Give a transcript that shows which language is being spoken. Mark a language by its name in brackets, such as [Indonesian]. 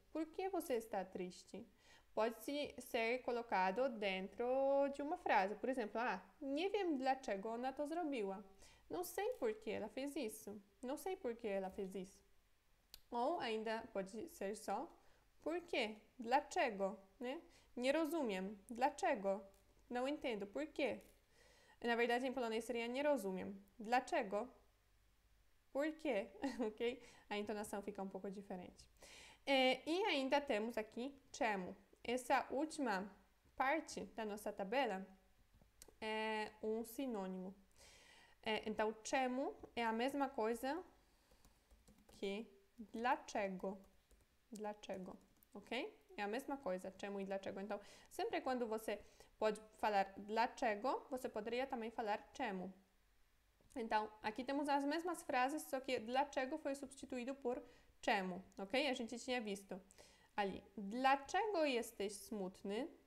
[Portuguese] Por que você está triste? Pode ser colocado dentro de uma frase. Por exemplo, [Polish] nie wiem dlaczego ona to zrobiła. [Portuguese] Não sei por que ela fez isso. Não sei por que ela fez isso. Ou ainda pode ser só por quê? Dlaczego, né? [Polish] Nie rozumiem. Dlaczego? [Portuguese] Não entendo. Por quê? Na verdade, em polonês seria [Polish] nie rozumiem. Dlaczego? [Portuguese] Por quê? Ok? A entonação fica um pouco diferente. E ainda temos aqui czemu. Essa última parte da nossa tabela é um sinônimo. Então, czemu é a mesma coisa que dlaczego. Dlaczego, ok? É a mesma coisa, czemu e dlaczego. Então, sempre quando você pode falar dlaczego, você poderia também falar czemu. Então, aqui temos as mesmas frases, só que dlaczego foi substituído por czemu, ok? A gente tinha visto ali. [Polish] Dlaczego jesteś smutny?